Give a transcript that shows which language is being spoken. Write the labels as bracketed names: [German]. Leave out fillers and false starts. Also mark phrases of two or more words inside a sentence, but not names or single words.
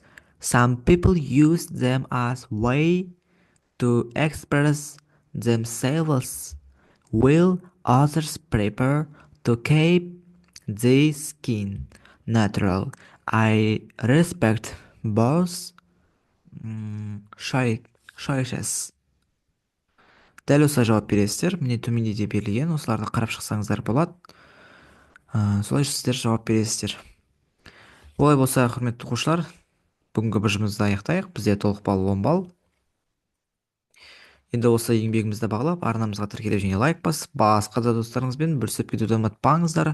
[English] Some people use them as way to express themselves, while others prefer to keep their skin natural. I respect both choices. [Kazakh] Дәл осылай жауап бересіздер. Міне төменде де берілген. Осыларды қарап шықсаңыздар болады. Солай сіздер жауап бересіздер. Олай болса, құрметті оқушылар, бүгінгі бір жұмысты аяқтайық. Бізде толық балл 10 балл. Енді осы еңбегімізді бағалап, арнамызға тіркеліп және лайк басып, басқа да достарыңызбен бөлісіп кетуді ұмытпаңыздар.